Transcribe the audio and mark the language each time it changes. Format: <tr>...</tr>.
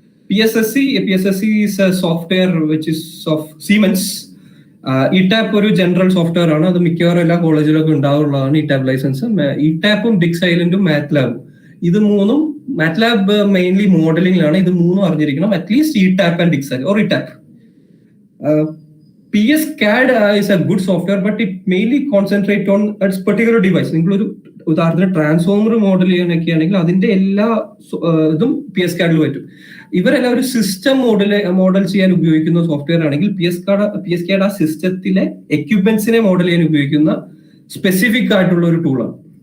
<en>PSSC is a software which is of Siemens.</en> <ml>ഇടാപ്പ് ഒരു general software ആണ്, അത് മിക്കവാറും എല്ലാ കോളേജിലൊക്കെ ഉണ്ടാവുള്ളതാണ് ഇടാപ്പ് ലൈസൻസ്. ഇടാപ്പും ഡിക് സൈലന്റും മാത്ലാബും, ഇത് മൂന്നും, മാത്ലാബ് മെയിൻലി മോഡലിംഗിലാണ്, ഇത് മൂന്നും അറിഞ്ഞിരിക്കണം at least ഇടാപ്പ് and ഡിക് silent or ഇടാപ്പ്.</ml> <en>PS CAD is a good software, but it mainly concentrate on a particular device.</en> <ml>നിങ്ങളൊരു ഉദാഹരണത്തിന് ട്രാൻസ്ഫോമർ മോഡൽ ചെയ്യാനൊക്കെ ആണെങ്കിൽ അതിന്റെ എല്ലാ ഇതും PS CAD പറ്റും. ഇവരെല്ലാം ഒരു സിസ്റ്റം മോഡൽ ചെയ്യാൻ ഉപയോഗിക്കുന്ന സോഫ്റ്റ്വെയർ ആണെങ്കിൽ PS CAD ആ സിസ്റ്റത്തിലെ എക്യുപ്മെന്റ്സിനെ മോഡൽ ചെയ്യാൻ ഉപയോഗിക്കുന്ന സ്പെസിഫിക് ആയിട്ടുള്ള ഒരു ടൂളാണ്.</ml>